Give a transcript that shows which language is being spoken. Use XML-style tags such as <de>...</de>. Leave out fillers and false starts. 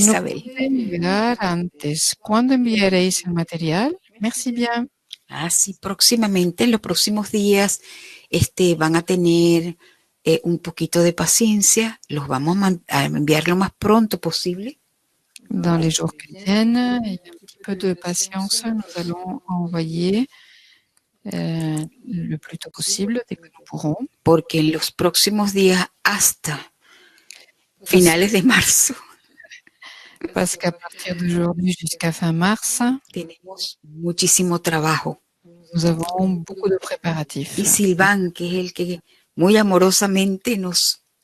<es>Isabel. pude enviar antes. ¿Cuándo enviaréis el material?</es> <fr>Merci bien.</fr> <es>Ah, sí, próximamente, en los próximos días, van a tener un poquito de paciencia. Los vamos a enviar lo más pronto posible.</es> <fr>Dans les jours qui viennent, il y a un petit peu de patience. Nous allons envoyer le plus tôt possible, dès que nous pourrons.</fr> <es>Porque en los próximos días, hasta finales de marzo,</es> <fr>Parce qu'à partir d'aujourd'hui jusqu'à fin mars,</fr> <es>tenemos muchísimo trabajo.</es> <fr>nous avons beaucoup de préparatifs.</fr> <es>Y Silván, que es el que muy amorosamente nos</es>